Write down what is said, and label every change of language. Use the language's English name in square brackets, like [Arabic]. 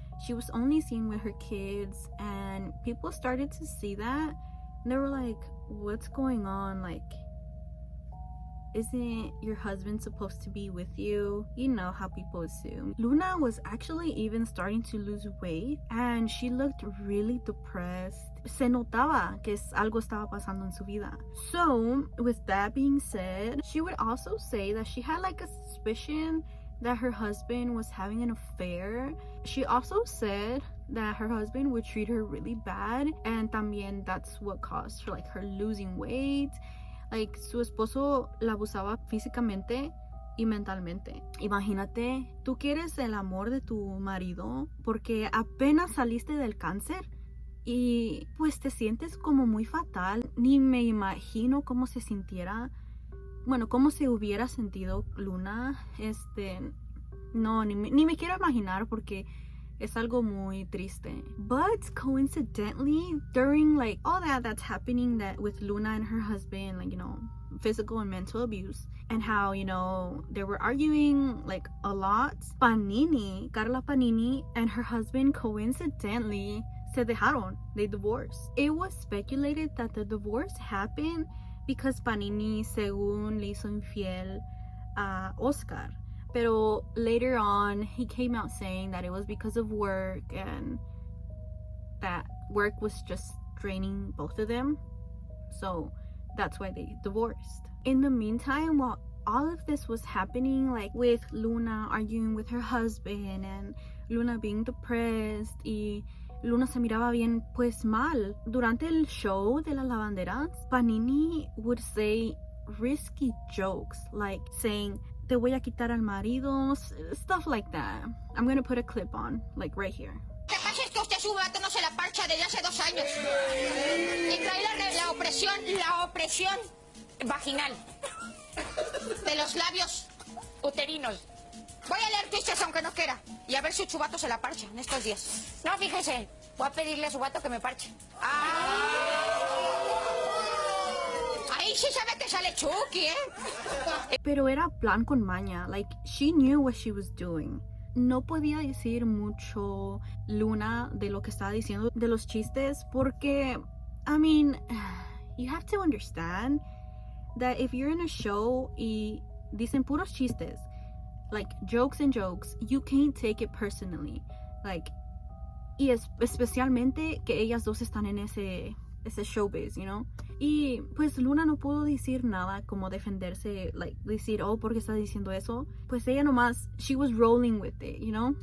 [English] She was only seen with her kids, and people started to see that. They were like, what's going on? Like, isn't your husband supposed to be with you? You know how people assume. Luna was actually even starting to lose weight, and she looked really depressed. [Spanish] Se notaba que algo estaba pasando en su vida. [English] So, with that being said, she would also say that she had like a suspicion that her husband was having an affair. She also said that her husband would treat her really bad, and [Spanish] también [English] that's what caused her losing weight. [Spanish] Like, su esposo la abusaba físicamente y mentalmente. Imagínate, tú quieres el amor de tu marido porque apenas saliste del cáncer y pues te sientes como muy fatal. Ni me imagino cómo se sintiera, bueno, cómo se hubiera sentido Luna. No, ni me quiero imaginar porque es algo muy triste. [English] But coincidentally, during like all that's happening that with Luna and her husband, like, you know, physical and mental abuse, and how, you know, they were arguing like a lot, Carla Panini and her husband coincidentally [Spanish] se dejaron. [English] They divorced. It was speculated that the divorce happened because Panini, [Spanish] según, le hizo infiel a Oscar. Pero [English] later on, he came out saying that it was because of work, and that work was just draining both of them. So that's why they divorced. In the meantime, while all of this was happening, like with Luna arguing with her husband and Luna being depressed, [Spanish] y Luna se miraba bien pues mal. [English] Durante el show de Las Lavanderas, Panini would say risky jokes, like saying, [Spanish] te voy a quitar al marido, [English] stuff like that. I'm gonna put a clip on, like right here. [Spanish] Lo que pasa es que usted su vato no se la parcha desde hace 2 años. Y trae la opresión vaginal de los labios uterinos. Voy a leer twistes aunque no quiera y a ver si su vato se la parcha en estos días. No, fíjese, voy a pedirle a su vato que me parche. Ahí sí sabe que sale Chucky, Pero era plan con maña. [English] Like, she knew what she was doing. [Spanish] No podía decir mucho Luna de lo que estaba diciendo de los chistes porque, [English] I mean, you have to understand that if you're in a show [Spanish] y dicen puros chistes, [English] like jokes and jokes, you can't take it personally. [Spanish] Like, y especialmente que ellas dos están en ese showbiz, [English] you know. [Spanish] Y pues Luna no pudo decir nada como defenderse, like decir, oh, ¿por qué está diciendo eso? Pues ella nomás, [English] she was rolling with it, you know.